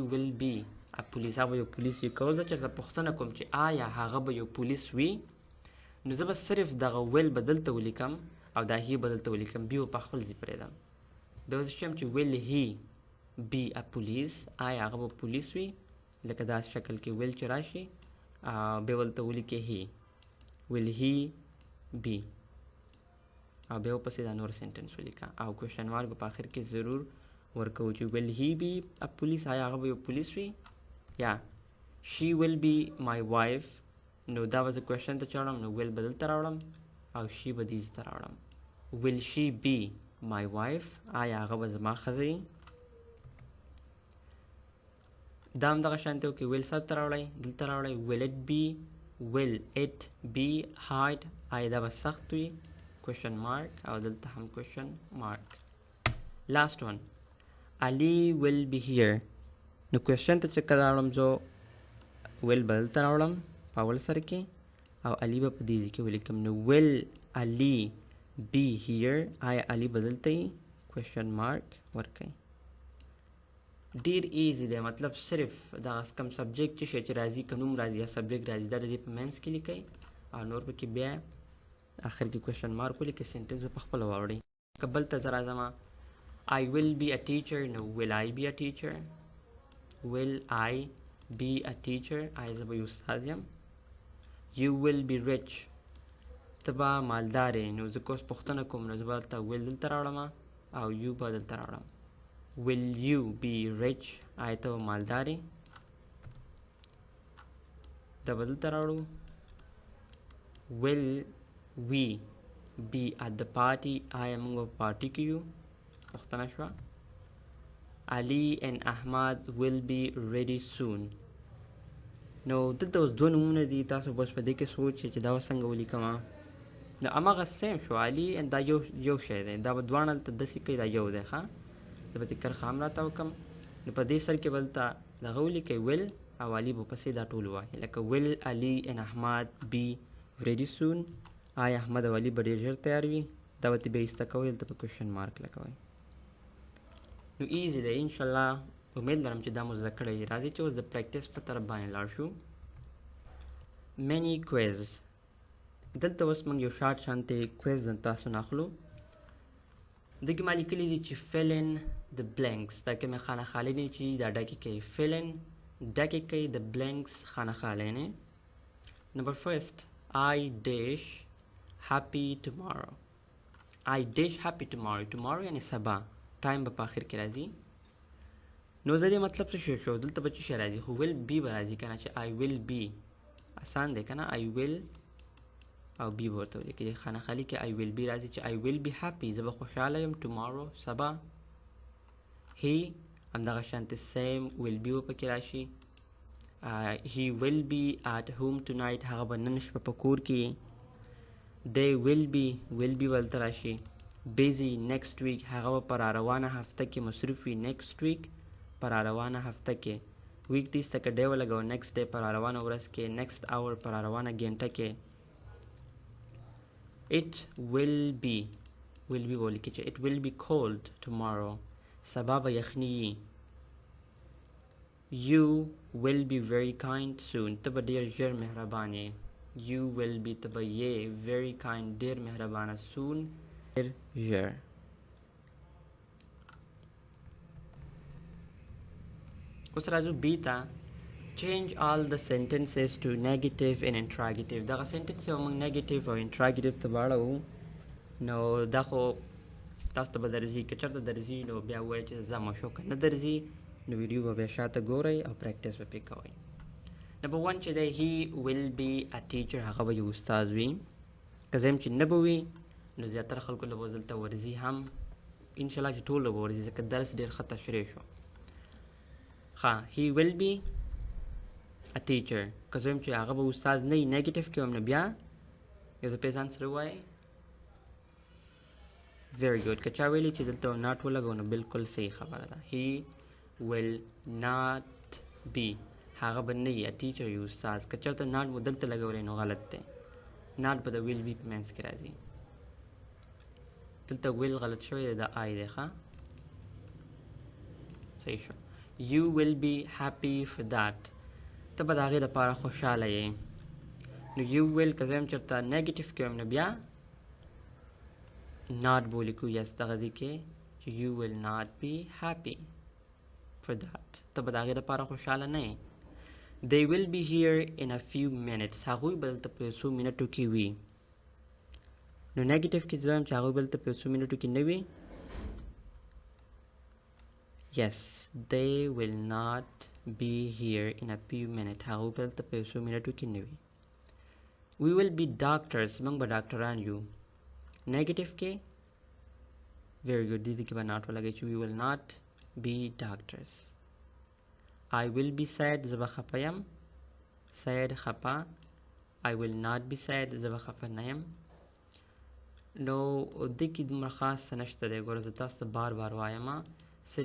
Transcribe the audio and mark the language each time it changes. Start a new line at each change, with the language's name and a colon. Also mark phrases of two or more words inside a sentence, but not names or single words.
English: will be police
Pashto: هغه به یو پولیس وي که زه چېرته پوښتنه کوم چې آیا هغه به یو پولیس وي نو زه به صرف دغه ویل به دلته ولیکم او دا هی به دلته ولیکم بي به په خپل ځای پرېږدم بیا به زه چې یم چې
English: will he be police
Pashto: آیا هغه به پولیس وي لکه دا شکل کې ویل چې راشي بیا ولته ولیکې
English: he will he be
Pashto: او بیا ورپسې دا نور سینټنس ولیکه او
English: question mark
Pashto: به په آخر کې ضرور ورکوو چې
English: will he be a police
Pashto: آیا هغه به یو پولیس وي یا
English: she will be my wife
Pashto: نو دا به زه کوېشن ته چاړم نو will به دلته راوړم او she به دې ته راوړم
English: will she be my wife
Pashto: آیا هغه به زما ښځه وي دا هم دغه شانتې وکړئ will سر ته راوړئ دلته راوړئ
English: will it be will it be hard
Pashto: آیا دا به سخت وي
English: question mark
Pashto: او دلته هم
English: question mark last one Ali will be here
Pashto: نو question ته چې کله راوړم زه will به دلته راوړم په اول سر کې او علي به په دې ځای کې ولیکم نو
English: will Ali be here
Pashto: آیا علي به دلته وي
English: question mark
Pashto: ورکئ ډیر ایزی دی مطلب صرف دا کم سبجیکټ چې شی چې راځي که نوم راځي یا سبجیکټ راځي دا د دې په منځ کې لیکئ او نور پکې بیا آخر کې
English: question mark
Pashto: ولیکئ سینټنس به په خپله واوړئ که بل ته زه راځم
English: I will be a teacher
Pashto: نو
English: will I be a teacher will I be a teacher
Pashto: آیا زه به یو استاد یم
English: You will be rich
Pashto: ته به مالدار یې نو زه که اوس پوښتنه کوم نو زه به دلته will دلته راوړم او یو به دلته راوړم
English: Will you be rich
Pashto: آیا ته به مالدار یې دا به دلته راوړو
English: Will we be at the party
Pashto: آیا موږ به په پارټي کې یو پوښتنه شوه
English: Ali and Ahmad will be ready soon
Pashto: نو دلته اوس دوه نومونه دي تاسو به اوس په دې کې سوچ چې دا اوس څنګه ولیکم نو امغه سیم شو علي دا یو شی دی دا به دواړه هلته داسې کوي دا یو دی ښه زه به دې کرښه هم راته وکړم نو په دې سر کې به دلته دغه ولیکئ ویل او علي به پسې دا ټول ووایي لکه
English: will Ali and Ahmad be ready soon
Pashto: آیا احمد او علي به ډېر ژر تیار وي دا به ترې بیا ایسته کوئ دلته په
English: question mark
Pashto: لګوئ نو ایزي دی انشاءالله امید لرم چې دا مو زده کړی راځئ چې اوس د پریکټس په طرف باندې لاړ شو
English: mini quiz
Pashto: دلته اوس موږ یو شارټ شانتې کویز د تاسو نه اخلو دغې ما لیکلي دي چې
English: fill in the blanks
Pashto: دا کومې خانه خالي دي چې دا ډکې کوي
English: fill in
Pashto: ډکې کوي
English: the blanks
Pashto: خانه خالي نه
English: number first I dish happy
Pashto: tomorrow I dish happy tomorrow یعنی سبا ټایم به په آخر کې راځي نو د دې مطلب څه شو دلته به څه شی راځي خو
English: will be
Pashto: به راځي که نه چې
English: I will be
Pashto: آسان دی که نه
English: I will
Pashto: او بی ورته ولیکئ د خانه خالي کې
English: I will be
Pashto: راځي چې
English: I will be happy
Pashto: زه به خوشحاله یم tomorrow سبا
English: he
Pashto: همدغه شانتې
English: same will be
Pashto: به پکې راشي
English: he will be at home tonight
Pashto: هغه به نن شپه په کور کې
English: they will be
Pashto: به هلته راشي
English: busy next week
Pashto: هغه به په راروانه هفته کې مصروف وي
English: next week
Pashto: په راروانه هفته کې week دې ایسته که ډی ولګوه
English: next day
Pashto: په راروانه ورځ کې
English: next hour
Pashto: په راروانه ګنټه کې
English: it will be
Pashto: بولی کې چې
English: it will be cold tomorrow
Pashto: سبا به یخني وي
English: you will be very kind soon
Pashto: ته به ډېر ژر مهربان یې
English: you will be
Pashto: ته به یې
English: very kind
Pashto: ډېر مهربانه soon ډېر ژر اوس راځو بی ته
English: change all the sentences to negative and interrogative
Pashto: دغه سنټنس یو موږ نیګیټیو او انټراګیټیو ته واړوو نو دا خو تاسو ته به درځي که چېرته درځي نو بیا ووایئ چې زه مشو که نه درځي نو ویډیو به بیا شاته ګورئ او پریکټس به پرې کوئ نمبر 1 چې دی
English: he will be a teacher
Pashto: هغه به یو استاد وي که زه یم چې نه به وي نو زیاتره خلکو له به دلته ورځي هم انشاءالله چې ټول به ورځي ځکه درس ډېر ښه تشریح شو ښه
English: he will be a teacher
Pashto: که زه یم چې هغه به استاد نه وي نیګیټیو کې هم نه بیا یو ځل پرې ځان سره ووایئ
English: very good
Pashto: که چا ویلي چې دلته ناټ ولګو نو بلکل صحیح خبره ده
English: he will not be
Pashto: هغه به نه وي
English: a teacher
Pashto: یو استاد که چېرته ناټ مو دلته لګولی نو غلط دی ناټ به د
English: will be
Pashto: په منځ کې راځي دلته will غلط شوی دی د I دی ښه صحیح شو
English: you will be happy for that
Pashto: ته به د هغې دپاره خوشحاله یې نو
English: you will
Pashto: که زه یم چېرته نیګیټیو کې ویم نو بیا not به ولیکو یس دغه دې کې چې
English: you will not be happy for that
Pashto: ته به د هغې دپاره خوشحاله نه یې
English: they will be here in a few minutes
Pashto: هغوی به دلته په یو څو منټو کې وي نو نیګیټیو کې زه وایم چې هغوی به دلته په یو څو منټو کې نه وي
English: yes they will not be here in a few minutes
Pashto: هغوی به دلته په یو څو منټو کې نه وي
English: we will be doctors
Pashto: موږ به ډاکټران یو نیګیټیو کې
English: very good
Pashto: دې کې به ناټ ولګئ چې
English: we will not be doctors I will be sad
Pashto: زه به خفه یم sad خفه
English: I will not be sad
Pashto: زه به خفه نه یم نو دې کې دومره خاص څه نشته دی ګوره زه تاسو ته بار بار وایم صرف